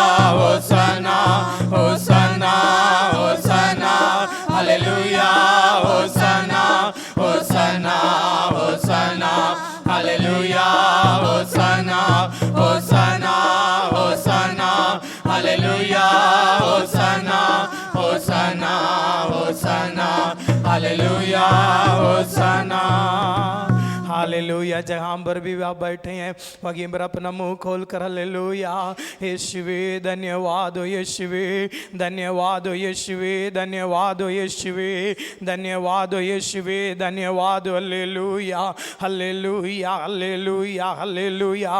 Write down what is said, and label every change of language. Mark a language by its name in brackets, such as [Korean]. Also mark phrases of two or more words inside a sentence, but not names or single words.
[Hindi] होसना होसना होसना हालेलुया होसना होसना होसना हालेलुया होसना होसना होसना हालेलुया होसना होसना होसना हालेलुया होसना हालेलुया। जहाँ पर भी आप बैठे हैं वहीं पर अपना मुंह खोल कर हालेलुया यीशुवे धन्यवाद हो यीशुवे धन्यवाद हो यीशुवे धन्यवाद हो यीशुवे धन्यवाद हो यीशुवे धन्यवाद हो हालेलुया हालेलुया हालेलुया हालेलुया।